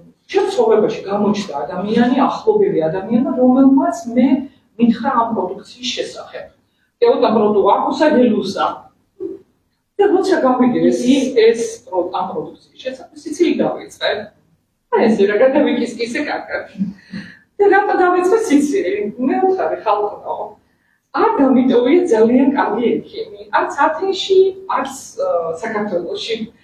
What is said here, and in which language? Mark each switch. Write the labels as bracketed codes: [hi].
[ka] ჩემს ცხოვრებაში გამოჩნდა ადამიანი, ახლობელი ადამიანი, რომელმაც მე მითხრა ამ პროდუქციის შესახებ. [el] Και όταν πρώτο άκουσα γελούσα. [ka] და როცა გავიგე ეს ამ პროდუქციის შესახებ, სიცილი დავიწყე. ეს რა გადავიკისკისე კარგად. და რატო დავიწყე სიცილი? მე ვთქვი ხალხო, არ დამიტოვია ძალიან კარგი ექიმი, არც ათენში, არც საქართველოში.